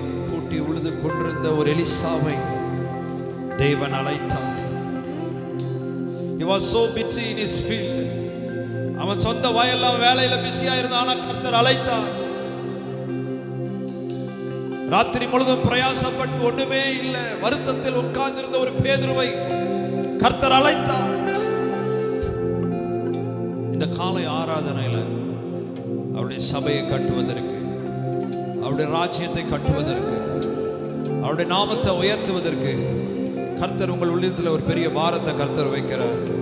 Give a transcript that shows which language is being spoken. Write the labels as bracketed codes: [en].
[ta] கூட்டி உழுது கொண்டிருந்த ஒரு எலிசாவை தேவன் அழைத்தார். [en] He was so busy in his field. [ta] அவன் சொந்த வயல்லாம் வேலையில பிஸியா இருந்தான். ஆனா கர்த்தர் அழைத்தார். ராத்திரி முழுதும் பிரயாசப்பட்டு ஒண்ணுமே இல்லை, வருத்தத்தில் உட்கார்ந்திருந்த ஒரு பேதுருவை கர்த்தர் அழைத்தார். இந்த காலை ஆராதனையில அவருடைய சபையை கட்டுவதற்கு, அவருடைய ராஜ்யத்தை கட்டுவதற்கு, அவருடைய நாமத்தை உயர்த்துவதற்கு கர்த்தர் உங்கள் உள்ளத்தில் ஒரு பெரிய பாரத்தை கர்த்தர் வைக்கிறார்.